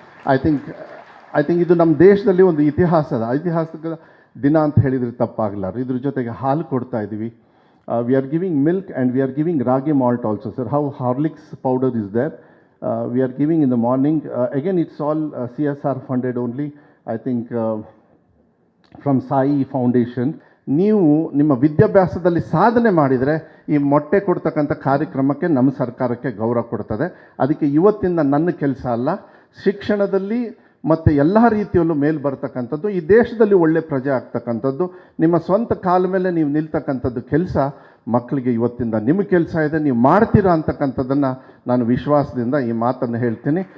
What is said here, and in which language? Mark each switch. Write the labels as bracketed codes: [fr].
[en] I think [kn] ಇದು ನಮ್ಮ ದೇಶದಲ್ಲಿ ಒಂದು ಐತಿಹಾಸಿಕ ದಿನ ಅಂತ ಹೇಳಿದರೆ ತಪ್ಪಾಗಲಾರ. ಇದ್ರ ಜೊತೆಗೆ ಹಾಲು ಕೊಡ್ತಾ ಇದ್ದೀವಿ. [en] We are giving milk and we are giving ragi malt also, sir. How Horlicks powder is there. We are giving in the morning. Again, it's all CSR funded only. I think from Sai Foundation. [kn] ನೀವು ನಿಮ್ಮ ವಿದ್ಯಾಭ್ಯಾಸದಲ್ಲಿ ಸಾಧನೆ ಮಾಡಿದರೆ ಈ ಮೊಟ್ಟೆ ಕೊಡ್ತಕ್ಕಂಥ ಕಾರ್ಯಕ್ರಮಕ್ಕೆ ನಮ್ಮ ಸರ್ಕಾರಕ್ಕೆ ಗೌರವ ಕೊಡ್ತದೆ. ಅದಕ್ಕೆ ಇವತ್ತಿಂದ ನನ್ನ ಕೆಲಸ ಅಲ್ಲ, ಶಿಕ್ಷಣದಲ್ಲಿ ಮತ್ತು ಎಲ್ಲ ರೀತಿಯಲ್ಲೂ ಮೇಲೆ ಬರ್ತಕ್ಕಂಥದ್ದು, ಈ ದೇಶದಲ್ಲಿ ಒಳ್ಳೆ ಪ್ರಜೆ ಆಗ್ತಕ್ಕಂಥದ್ದು, ನಿಮ್ಮ ಸ್ವಂತ ಕಾಲ ಮೇಲೆ ನೀವು ನಿಲ್ತಕ್ಕಂಥದ್ದು ಕೆಲಸ ಮಕ್ಕಳಿಗೆ ಇವತ್ತಿಂದ ನಿಮ್ಮ ಕೆಲಸ ಇದೆ, ನೀವು ಮಾಡ್ತೀರಾ ಅಂತಕ್ಕಂಥದ್ದನ್ನು ನಾನು ವಿಶ್ವಾಸದಿಂದ ಈ ಮಾತನ್ನು ಹೇಳ್ತೀನಿ.